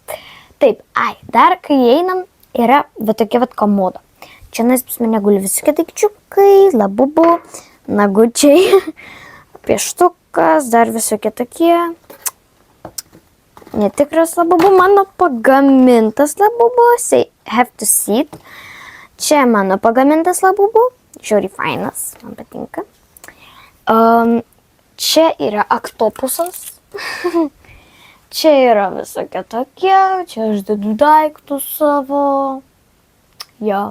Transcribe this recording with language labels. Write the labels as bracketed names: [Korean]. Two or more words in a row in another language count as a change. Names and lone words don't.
[Lithuanian] Taip, dar kai einam, yra va tokia vat komoda. Čia pas mane guli visokie daikčiukai, labubu, nagučiai, pieštukas, dar visokie tokie. Netikras labubu, mano pagamintas labubu, [English] have to see it. [Lithuanian] Čia mano pagamintas labubu, žiauriai fainas, man patinka. Čia yra oktopusas. Čia yra visokie tokie, čia aš dedu daiktus savo. Jo.